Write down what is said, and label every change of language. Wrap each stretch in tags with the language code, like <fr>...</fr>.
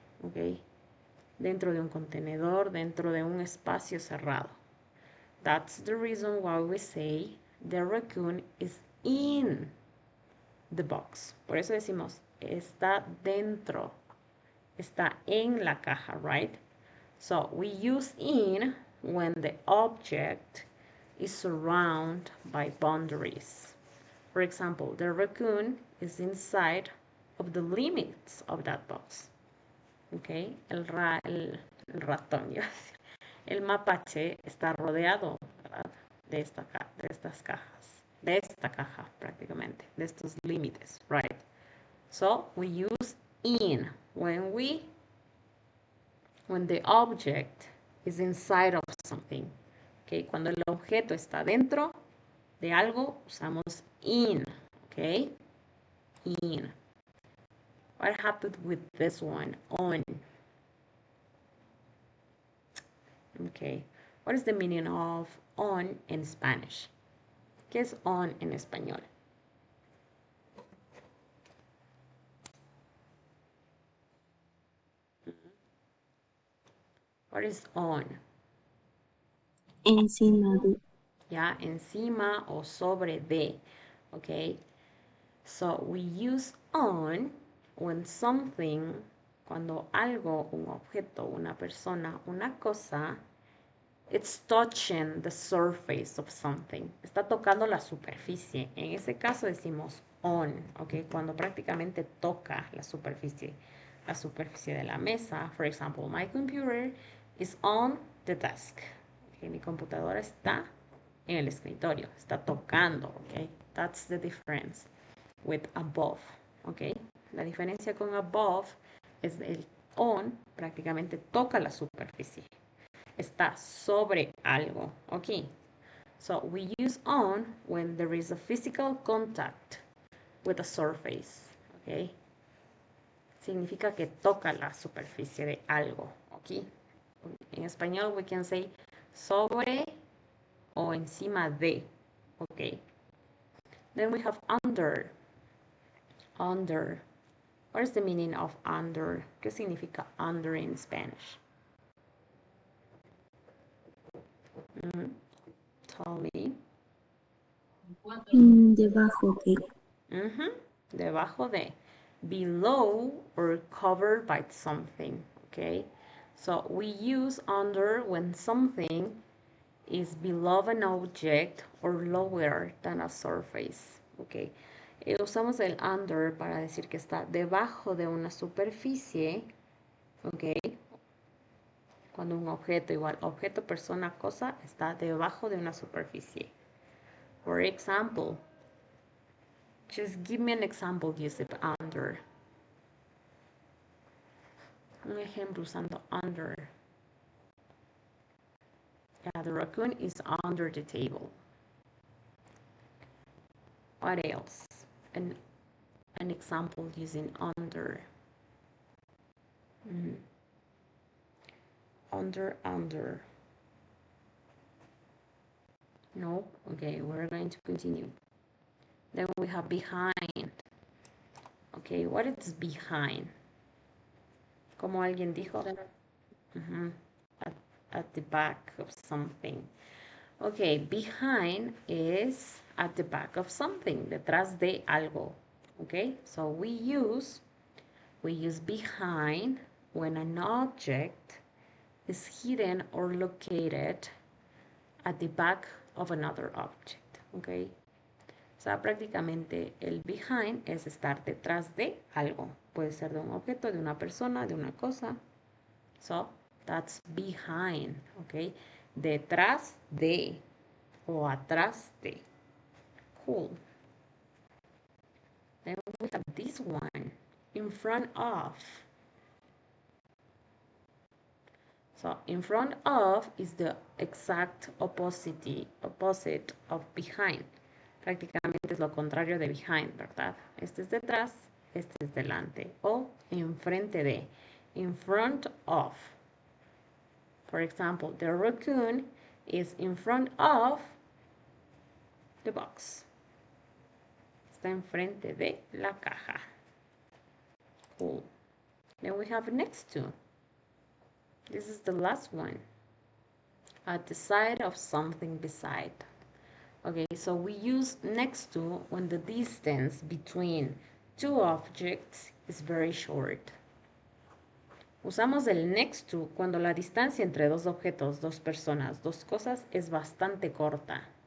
<es>Ok, dentro de un contenedor, dentro de un espacio cerrado.</es> <en>That's the reason why we say the raccoon is in the box.</en> <es>Por eso decimos está dentro, está en la caja, right?</es> <en>So we use in when the object is surrounded by boundaries. For example, the raccoon is inside of the limits of that box. Okay,</en> <es>el ratón, el mapache está rodeado, ¿verdad? De estas cajas, de esta caja prácticamente, de estos límites, right?</es> <en>So we use in when the object is inside of something.</en> <es>Okay, cuando el objeto está dentro de algo, usamos in.</es> <en>Okay, in. What happened with this one? On. Okay, what is the meaning of on in Spanish?</en> <es>¿Qué es on en español?</es> <en>What is on?</en> <es>Encima de. Ya, encima o sobre de.</es> <en>Okay, so we use on when something,</en> <es>cuando algo, un objeto, una persona, una cosa,</es> <en>it's touching the surface of something.</en> <es>Está tocando la superficie. En ese caso decimos on, ¿ok? Cuando prácticamente toca la superficie de la mesa.</es> <en>For example, my computer is on the desk.</en> <es>Okay, mi computadora está en el escritorio. Está tocando, ¿ok?</es> <en>That's the difference with above, ¿ok?</en> <es>La diferencia con above es el on prácticamente toca la superficie. Está sobre algo, ok?</es> <en>So we use on when there is a physical contact with a surface, ok?</en> <es>Significa que toca la superficie de algo, ok? En español</es> <en>we can say</en> <es>sobre o encima de, ok?</es> <en>Then we have under. Under. What is the meaning of under?</en> <es>¿Qué significa under in Spanish?</es> <en>Tell me.</en> <es>Debajo de. Debajo de.</es> <en>Below or covered by something. Okay. So we use under when something is below an object or lower than a surface. Okay.</en> <es>Usamos el under para decir que está debajo de una superficie. Ok. Cuando un objeto, igual objeto, persona, cosa, está debajo de una superficie.</es> <en>For example, just give me an example using under.</en> <es>Un ejemplo usando under.</es> <en>Yeah, the raccoon is under the table. What else? An example using under. Under. No? Okay, we're going to continue. Then we have behind. Okay, what is behind?</en> <es>Como alguien dijo.</es> <en>At the back of something. Okay, behind is at the back of something.</en> <es>Detrás de algo.</es> <en>Okay, so we use behind when an object is hidden or located at the back of another object, okay?</en> <es>O sea, prácticamente el behind es estar detrás de algo. Puede ser de un objeto, de una persona, de una cosa.</es> <en>So, that's behind, okay?</en> <es>Detrás de o atrás de.</es> <en>Cool. Then we have this one, in front of. So, in front of is the exact opposite of behind.</en> <es>Prácticamente es lo contrario de behind, ¿verdad? Este es detrás, este es delante. O enfrente de.</es> <en>In front of. For example, the raccoon is in front of the box.</en> <es>Está enfrente de la caja.</es> <en>Cool. Then we have next to. This is the last one. At the side of something beside. Okay, so we use next to when the distance between two objects is very short.</en> <es>Usamos el next to cuando la distancia entre dos objetos, dos personas, dos cosas es bastante corta.</es>